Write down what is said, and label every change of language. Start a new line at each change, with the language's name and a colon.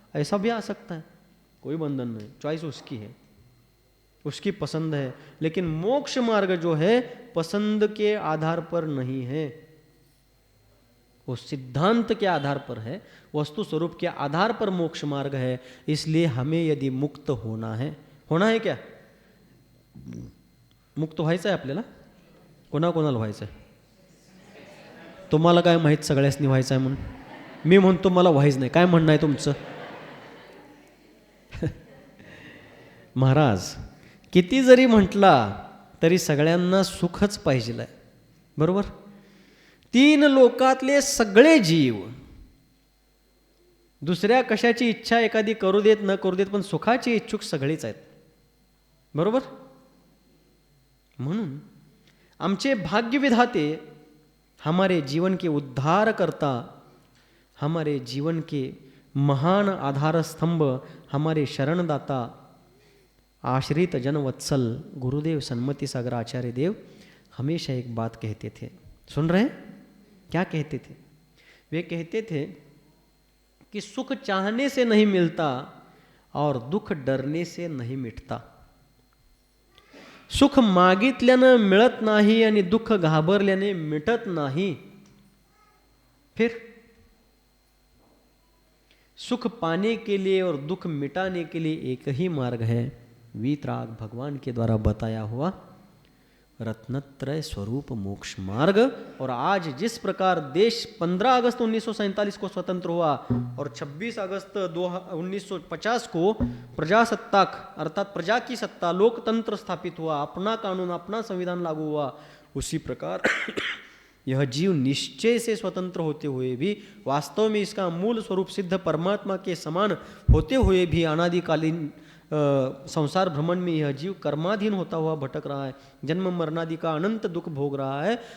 Hindi: ऐसा भी आ सकता है, कोई बंधन नहीं, चॉइस उसकी है, उसकी पसंद है। लेकिन मोक्ष मार्ग जो है पसंद के आधार पर नहीं है, वो सिद्धांत के आधार पर है, वस्तु स्वरूप के आधार पर मोक्ष मार्ग है। इसलिए हमें यदि मुक्त होना है क्या?
Marathi: मुक्त व्हायचं आहे आपल्याला? कोणाकोणाला व्हायचं आहे? तुम्हाला काय माहीत सगळ्यांनी व्हायचं आहे म्हणून? मी म्हणतो मला व्हायच नाही. काय म्हणणं आहे तुमचं? महाराज किती जरी म्हटला तरी सगळ्यांना सुखच पाहिजे. बरोबर? 3 लोकातले सगळे जीव दुसऱ्या कशाची इच्छा एखादी करू देत न करू देत, पण सुखाची इच्छुक सगळेच आहेत. बरोबर? म्हणून आमचे भाग्यविधाते,
Hindi: हमारे जीवन के उद्धार करता, हमारे जीवन के महान आधार स्तंभ, हमारे शरणदाता, आश्रित जनवत्सल गुरुदेव सन्मति सागर आचार्य देव हमेशा एक बात कहते थे. सुन रहे हैं? क्या कहते थे? वे कहते थे कि सुख चाहने से नहीं मिलता और दुख डरने से नहीं मिटता.
Marathi: सुख मागितल्यानं मिळत नाही आणि दुःख घाबरल्याने मिटत नाही.
Hindi: फिर सुख पाने के लिए और दुख मिटाने के लिए एक ही मार्ग है, वीतराग भगवान के द्वारा बताया हुआ रत्नत्रय स्वरूप मोक्ष मार्ग. और आज जिस प्रकार देश 15 अगस्त 1947 को स्वतंत्र हुआ और 26 अगस्त 1950 को प्रजासत्ताक अर्थात प्रजा की सत्ता, लोकतंत्र स्थापित हुआ, अपना कानून, अपना संविधान लागू हुआ, उसी प्रकार यह जीव निश्चय से स्वतंत्र होते हुए भी, वास्तव में इसका मूल स्वरूप सिद्ध परमात्मा के समान होते हुए भी अनादिकालीन संसार भ्रमण में यह जीव कर्माधीन होता हुआ भटक रहा है, जन्म मरणादि का अनंत दुख भोग रहा है.